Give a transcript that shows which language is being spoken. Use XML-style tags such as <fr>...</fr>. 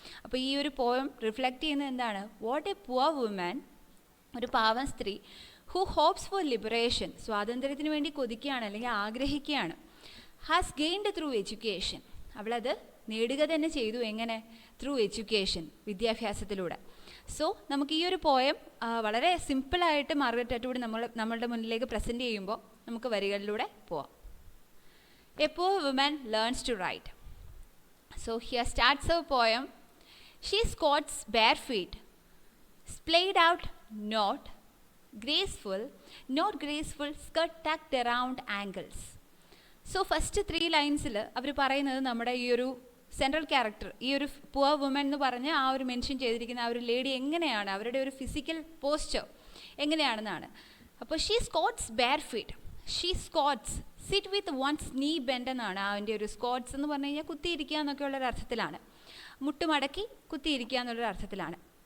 <ml>അപ്പോൾ ഈ ഒരു പോയം റിഫ്ലക്റ്റ് ചെയ്യുന്നത് എന്താണ്,</ml> <en>what a poor woman,</en> <ml>ഒരു പാവം സ്ത്രീ,</ml> <en>who hopes for liberation,</en> <ml>സ്വാതന്ത്ര്യത്തിന് വേണ്ടി കൊതിക്കുകയാണ് അല്ലെങ്കിൽ ആഗ്രഹിക്കുകയാണ്,</ml> <en>has gained through education,</en> <ml>അവളത് നേടുക തന്നെ ചെയ്തു. എങ്ങനെ? ത്രൂ എഡ്യൂക്കേഷൻ, വിദ്യാഭ്യാസത്തിലൂടെ. സോ നമുക്ക് ഈ ഒരു പോയം വളരെ സിമ്പിളായിട്ട് മാർഗരറ്റ് അറ്റ്വുഡ് നമ്മളുടെ മുന്നിലേക്ക് പ്രസൻറ്റ് ചെയ്യുമ്പോൾ നമുക്ക് വരികളിലൂടെ പോവാം.</ml> <en>A poor woman learns to write. So here starts her poem. She squats bare feet, splayed out, not graceful, skirt tucked around ankles.</en> <ml>So first 3 ലൈൻസിൽ അവർ പറയുന്നത് നമ്മുടെ ഈ ഒരു സെൻട്രൽ ക്യാരക്ടർ, ഈ ഒരു പുവർ വുമൻ എന്ന് പറഞ്ഞ് ആ ഒരു മെൻഷൻ ചെയ്തിരിക്കുന്ന ആ ഒരു ലേഡി എങ്ങനെയാണ്, അവരുടെ ഒരു ഫിസിക്കൽ പോസ്ചർ എങ്ങനെയാണെന്നാണ്. അപ്പോൾ</ml> <en>she squats bare feet, she squats sit with one's knee bend</en> <ml>എന്നാണ് അതിൻ്റെ ഒരു സ്കോട്ട്സ് എന്ന് പറഞ്ഞു കഴിഞ്ഞാൽ കുത്തിയിരിക്കുക എന്നൊക്കെ ഉള്ളൊരു അർത്ഥത്തിലാണ്, മുട്ടുമടക്കി കുത്തിയിരിക്കുക എന്നുള്ളൊരു അർത്ഥത്തിലാണ്.</ml>